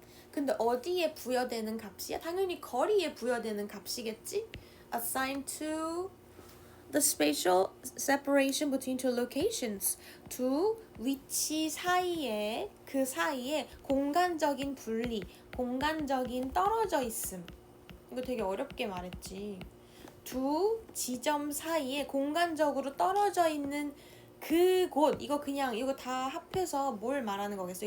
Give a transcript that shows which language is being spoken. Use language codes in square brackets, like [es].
[ko] 근데 어디에 부여되는 값이야? 당연히 거리에 부여되는 값이겠지? [en] Assigned to the spatial separation between two locations. [ko] 두 위치 사이에 그 사이에 공간적인 분리, 공간적인 떨어져 있음. 이거 되게 어렵게 말했지. 두 지점 사이에 공간적으로 떨어져 있는 그곳 이거 그냥 이거 다 합해서 뭘 말하는 거겠어?